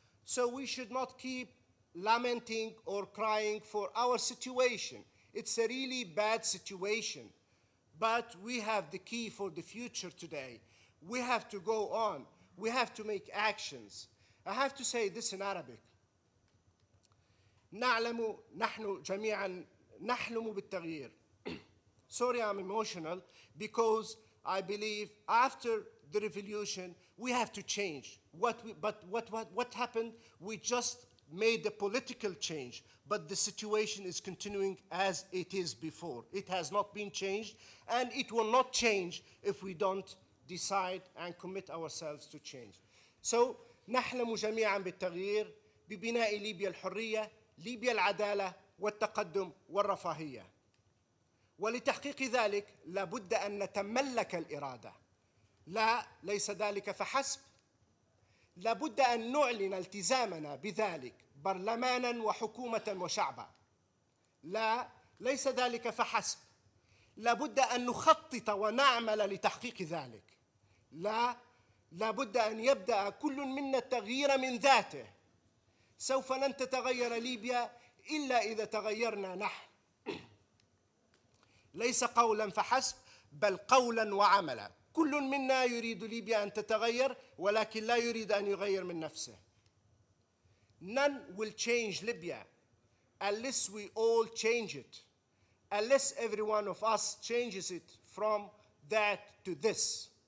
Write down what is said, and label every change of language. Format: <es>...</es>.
<en>So we should not keep lamenting or crying for our situation. It's a really bad situation, but we have the key for the future today. We have to go on. We have to make actions. I have to say this in Arabic.</en> <ar>نعلم نحن جميعا نحلم بالتغيير.</ar> <en>Sorry, I'm emotional because I believe after the revolution we have to change. But what happened? We just made a political change, but the situation is continuing as it is before. It has not been changed, and it will not change if we don't decide and commit ourselves to change.</en> <ar>So نحلم جميعا بالتغيير ببناء ليبيا الحرية، ليبيا العدالة والتقدم والرفاهية. ولتحقيق ذلك لابد أن نتملك الإرادة. لا، ليس ذلك فحسب. لابد أن نعلن التزامنا بذلك برلمانا وحكومة وشعبا. لا، ليس ذلك فحسب. لابد أن نخطط ونعمل لتحقيق ذلك. لا، لابد أن يبدأ كل منا التغيير من ذاته. سوف لن تتغير ليبيا إلا إذا تغيرنا نحن. ليس قولا فحسب بل قولا وعملا. كل منا يريد ليبيا أن تتغير ولكن لا يريد أن يغير من نفسه.</ar> <en>None will change Libya unless we all change it, unless every one of us changes it from that to this.</en>